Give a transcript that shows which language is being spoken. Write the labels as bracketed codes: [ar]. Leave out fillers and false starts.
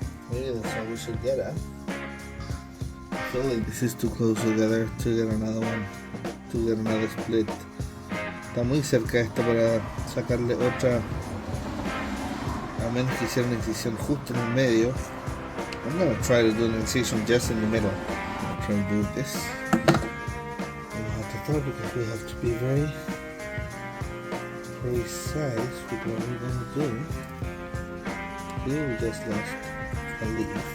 [en] Maybe that's all we should get at. I feel like this is too close together to get another one, to get another split. [es] Está muy cerca esto para sacarle otra, a menos que hiciera una incisión justo en el medio. [en] I'm gonna try to do an incision just in the middle. Try to do this. We'll have to throw because we have to be very precise with what we're gonna do. Here we just lost a leaf.